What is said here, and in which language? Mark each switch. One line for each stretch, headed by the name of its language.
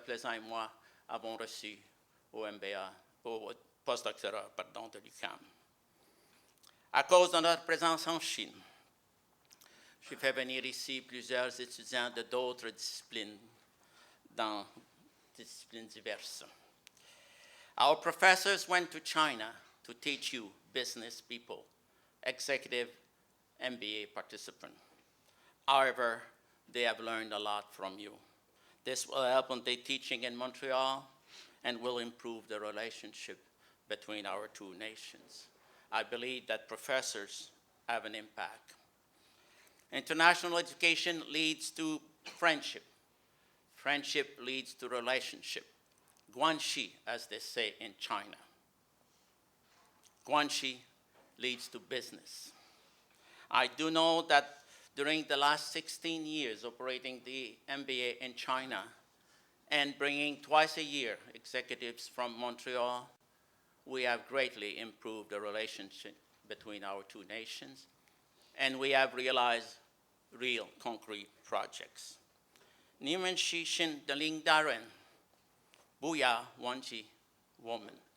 French: Plaisant et moi avons reçus au MBA, au postdoctorat, de l'UQAM. À cause de notre présence en Chine, j'ai fait venir ici plusieurs étudiants de d'autres disciplines, dans disciplines diverses.
English: Our professors went to China to teach you business people, executive MBA participants. However, they have learned a lot from you. This will help on their teaching in Montreal and will improve the relationship between our two nations. I believe that professors have an impact. International education leads to friendship. Friendship leads to relationship. Guanxi, as they say in China. Guanxi leads to business. I do know that during the last 16 years operating the MBA in China and bringing twice a year executives from Montreal, we have greatly improved the relationship between our two nations, and we have realized real concrete projects.
Chinese: 你们是新的领导人，不要忘记我们。